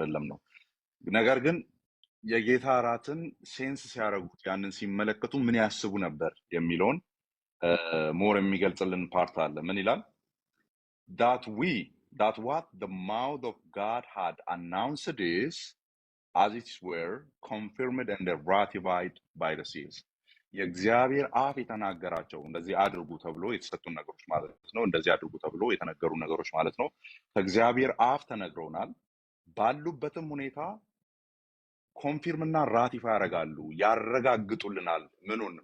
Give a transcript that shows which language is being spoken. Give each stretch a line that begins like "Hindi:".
Amharic: ነው። ነገር ግን የጌታ እራትን ሴንስ ሲያደርጉት ያንን ሲመለከቱ ምን ያስቡ ነበር የሚለውን ሞር የሚገልጽልን ፓርት አለ። ምን ይላል?
English: that what the mouth of God had announced is as it were confirmed and ratified by the seals.
Amharic: የእግዚአብሔር አፍ የተናገራቸው እንደዚህ አድርጉ ተብሎ የተሰጡን ነገሮች ማለት ነው። እንደዚህ አድርጉ ተብሎ የተነገሩ ነገሮች ማለት ነው። ከእግዚአብሔር አፍ ተነግረውናል። ባሉበትም ሁኔታ ኮንፊርም እና ራቲፋይ ያደርጋሉ፣ ያረጋግጡልናል። ምኑን?